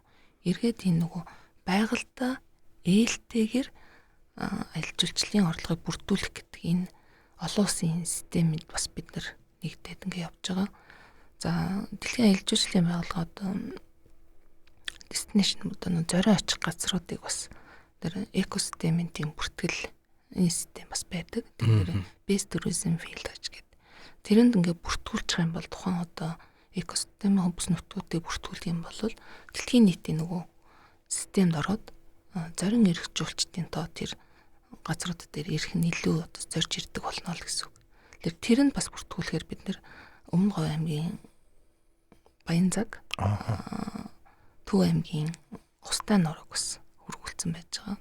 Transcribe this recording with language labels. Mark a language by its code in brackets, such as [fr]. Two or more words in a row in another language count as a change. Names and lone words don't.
[mn] Эргээд энэ нөгөө байгальтай ээлтэйгээр аялал жуулчлалын орлогыг бүрдүүлэх гэдэг энэ олон улсын системд бас бид нэгдээд ингэ явж байгаа. За дэлхийн аялал жуулчлалын байгууллага одоо destination одоо зорион очих газруудыг бас тэр экосистемийн тийм бүртгэл энэ систем бас байдаг. Тэр [en] best tourism field [mn] гэж. Тэрэнд ингээ бүртгүүлчих юм бол тухайн одоо экосистемийн хөвс нутгуудыг бүртгүүлэх юм бол дэлхийн нийтийн нөгөө системд ороод зорин эрх жуулчдын тоо тэр газрууд дээр ирэх нь илүү одоо зорж ирдэг болно л гэсэн үг. Тэр нь бас бүртгүүлэхээр бид нэр Өмнө Говь аймгийн Баянзаг Төв аймгийн Хустай нураг бас хөргүүлсэн байж байгаа.